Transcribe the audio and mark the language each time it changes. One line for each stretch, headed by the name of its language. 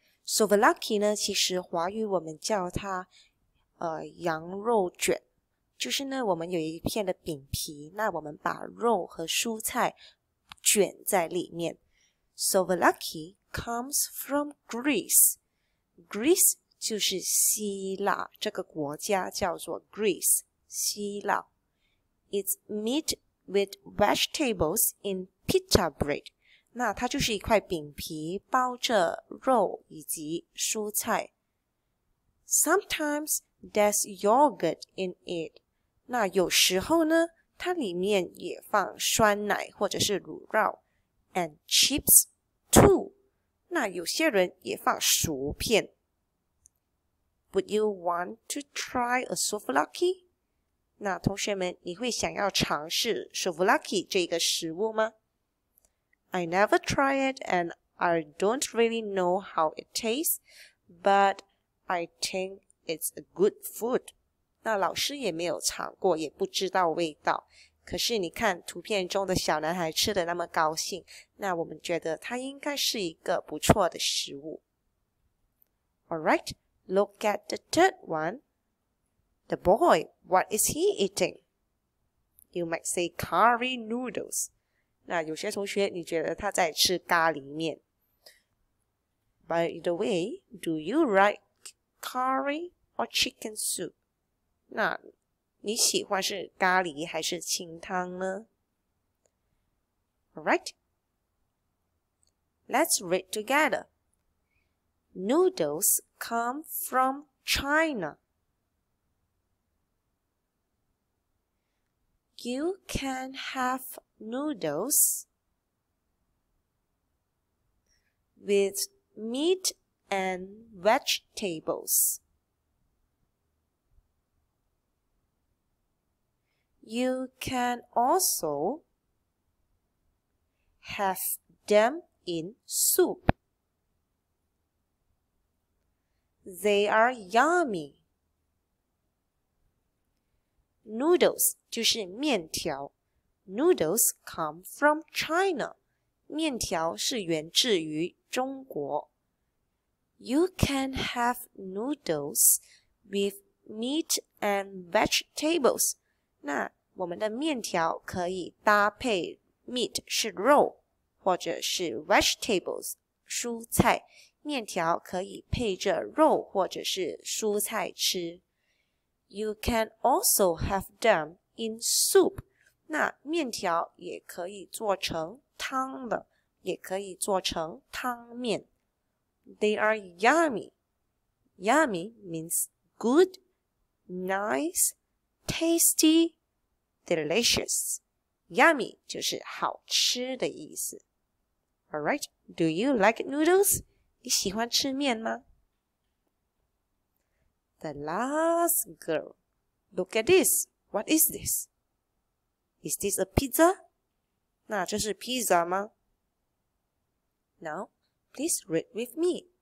Chinese: Souvlaki 呢，其实华语我们叫它羊肉卷，就是呢我们有一片的饼皮，那我们把肉和蔬菜卷在里面。
English: Souvlaki comes from Greece.
Chinese: Greece 就是希腊，这个国家叫做 Greece， 希腊。
English: It's meat with vegetables in pita bread.
Chinese: 那它就是一块饼皮包着肉以及蔬菜。
English: Sometimes there's yogurt in it.
Chinese: 那有时候呢，它里面也放酸奶或者是乳酪。
English: And chips too.
Chinese: 那有些人也放薯片。
English: Would you want to try a souvlaki?
Chinese: 那同学们，你会想要尝试 souvlaki 这个食物吗？
English: I never try it and I don't really know how it tastes, but I think it's a good food.
Chinese: 那老师也没有尝过，也不知道味道。可是你看图片中的小男孩吃得那么高兴，那我们觉得它应该是一个不错的食物。
English: Alright, look at the third one. The boy, what is he eating? You might say curry noodles.
Chinese: 那有些同学你觉得他在吃咖喱面。
English: By the way, do you like curry or chicken soup?
Chinese: 那你喜欢是咖喱还是清汤呢？
English: Alright, let's read together. Noodles come from China. You can have noodles with meat and vegetables. You can also have them in soup. They are yummy.
Chinese: Noodles 就是面条。
English: Noodles come from China.
Chinese: 面条是源自于中国。
English: You can have noodles with meat and vegetables.
Chinese: 那我们的面条可以搭配 meat 是肉，或者是 vegetables 蔬菜。面条可以配着肉或者是蔬菜吃。
English: You can also have them in soup.
Chinese: 那面条也可以做成汤的，也可以做成汤面。
English: They are yummy. Yummy means good, nice, tasty, delicious.
Chinese: Yummy 就是好吃的意思。
English: Alright, do you like noodles?
Chinese: 你喜欢吃面吗？
English: The last girl. Look at this. What is this? Is this a pizza?
Chinese: 那这是披萨吗？
English: Now, please read with me.